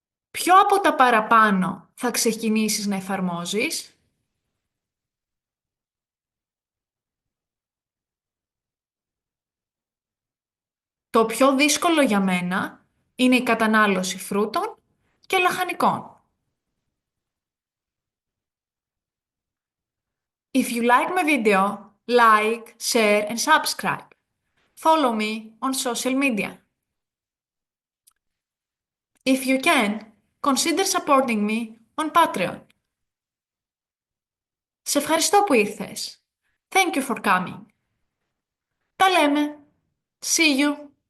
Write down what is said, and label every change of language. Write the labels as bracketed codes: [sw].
[el] Ποιο από τα παραπάνω θα ξεκινήσεις να εφαρμόζεις? Το πιο δύσκολο για μένα είναι η κατανάλωση φρούτων και λαχανικών. [en] If you like my video, like, share and subscribe. Follow me on social media. If you can, consider supporting me on Patreon. [el] Σε ευχαριστώ που ήρθες. [en] Thank you for coming. [el] Τα λέμε. [en] See you.